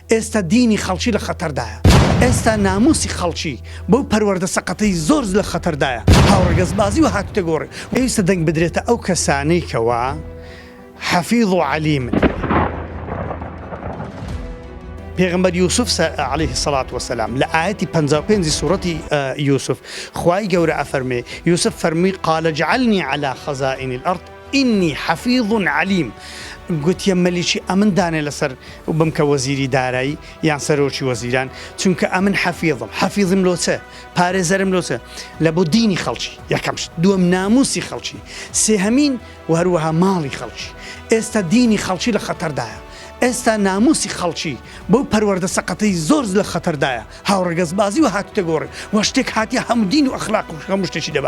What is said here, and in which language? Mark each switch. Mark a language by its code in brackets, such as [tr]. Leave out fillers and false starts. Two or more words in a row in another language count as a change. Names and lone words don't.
[ckb] ئێستا دینی خەڵکی لە خەتەردایە، ئێستا ناموسی خەڵکی بەو پەروەردە سەقەتەی زۆر لە خەتەردایە، هاوڕێگەزبازی و هاتوتە گۆڕێ. ئێستا دەنگ بدرێتە ئەو کەسانەی کەوا حەفیظ و عەلیمن. پێغەمبەر یوسف [ar] عەلەیه الصلاة والسلام [ckb] لە ئاەتی 55 سوورەتی یوسف خوای گەورە ئەفەرمێ، یوسف فەرمی [ar] قال اجعلني على خزائن الأرض إني حفيظ عليم. [ckb] گوتیە مەلیکی ئەمن دانێ لەسەر بم کە وەزیری دارایی یان سەرۆکی وەزیران، چونکە ئەمن حەفیظم لۆ چە، پارێزەرم لۆ چە لە بۆ دینی خەڵکی، یەکەم شت، دووەم ناموسی خەڵکی، سێهەمین و هەروەها ماڵی خەڵکی. ئێستا دینی خەڵکی لە خەتەردایە، ئێستا ناموسی خەڵکی بەو پەروەردە سەقەتەی زۆر لە خەتەردایە، هاوڕێگەزبازی و هاتوتە گۆڕێ، وە شتێک هاتیە هەموو دین و ئەخلاق و هەموو شتێکی دەبا.